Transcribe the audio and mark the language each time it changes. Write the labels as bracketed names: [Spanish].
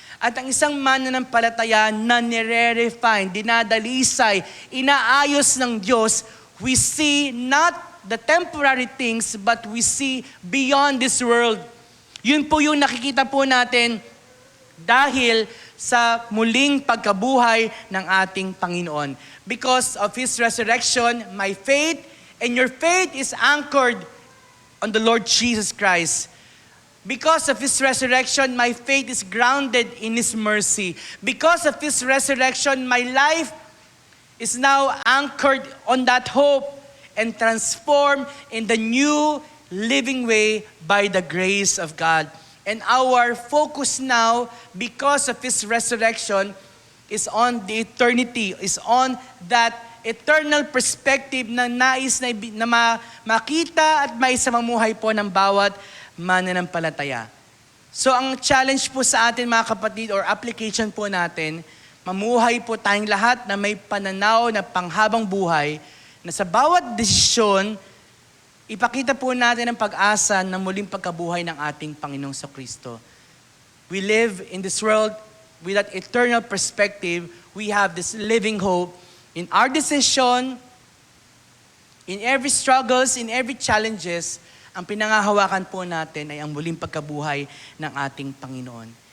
[Filipino] At ang isang mananampalataya na nire-refine, dinadalisay, inaayos ng Diyos, [English] we see not the temporary things, but we see beyond this world. [Filipino] Yun po yung nakikita po natin dahil sa muling pagkabuhay ng ating Panginoon. [English] Because of His resurrection, my faith and your faith is anchored on the Lord Jesus Christ. Because of His resurrection, my faith is grounded in His mercy. Because of His resurrection, my life is now anchored on that hope and transformed in the new living way by the grace of God. And our focus now, because of His resurrection, is on the eternity, is on that eternal perspective [Filipino] na nais na makita at maisamamuhay po ng bawat mananampalataya. So ang challenge po sa atin mga kapatid [English] or application [Filipino] po natin, mamuhay po tayong lahat na may pananaw na panghabang buhay na sa bawat desisyon, ipakita po natin ang pag-asa ng muling pagkabuhay ng ating Panginoong Kristo. [English] We live in this world with that eternal perspective. We have this living hope in our decision, in every struggles, in every challenges. [Filipino] Ang pinangahawakan po natin ay ang muling pagkabuhay ng ating Panginoon.